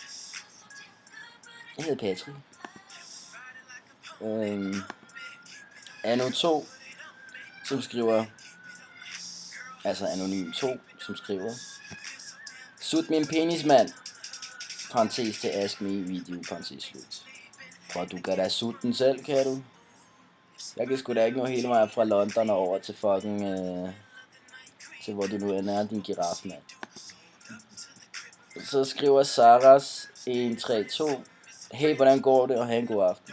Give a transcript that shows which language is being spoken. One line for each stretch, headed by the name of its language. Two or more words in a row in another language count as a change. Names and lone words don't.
Danish: Jeg hedder Patrick. Anu 2, som skriver, altså anonym 2, som skriver, sut min penis, mand. Parentes til
English: ask me video,
Danish: parentes slut. For du kan da sutte den selv, kan du? Jeg kan sgu da ikke nå hele vejen fra London og over til fucking, til hvor du nu end er, din giraf, mand. Så skriver Saras 132, hey, hvordan går det, og have en god aften.